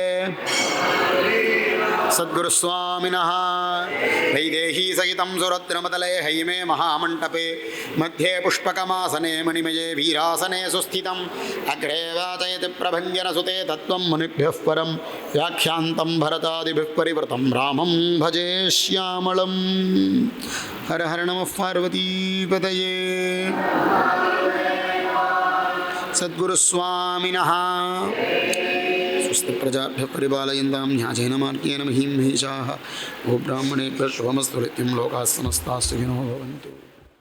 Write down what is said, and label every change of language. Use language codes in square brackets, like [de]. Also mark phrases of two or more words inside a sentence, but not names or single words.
[sa] सद्गुरु स्वामिनः वैदेही सहितं सुरत्नमतले हैमे महामण्डपे मध्ये पुष्पकमासने मणिमये वीरासने सुस्थितम् अग्रे वाचयति प्रभञ्जन सुते तत्त्वं मुनिभ्यः परं व्याख्यान्तं भरतादिभिः परिवृतं रामं भजे श्यामलम्. हर हर नम पार्वती पतये. सद्गुरु स्वामिनः. स्वस्ति प्रजाभ्यः परिपालयन्तां न्यायेन मार्गेण महीं महिषाः. गोब्राह्मणेभ्यः शुभमस्तु नित्यं लोकाः समस्ताः सुखिनो भवन्तु.